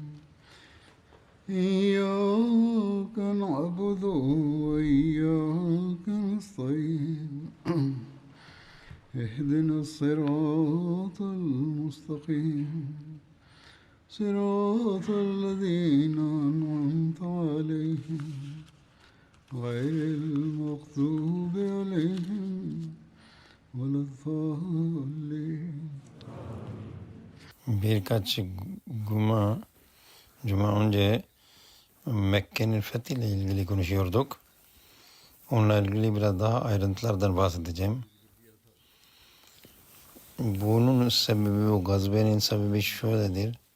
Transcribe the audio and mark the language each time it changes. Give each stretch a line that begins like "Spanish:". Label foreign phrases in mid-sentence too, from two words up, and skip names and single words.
Arabic: إياك نعبد وإياك نستعين اهدنا الصراط المستقيم صراط الذين أنعمت عليهم غير المغضوب عليهم ولا الضالين.
Turkish: Birkaç cuma önce Mekke'nin fethiyle ilgili konuşuyorduk. Onunla ilgili biraz daha ayrıntılardan bahsedeceğim. Bunun sebebi, o gazvenin sebebi şöyledir.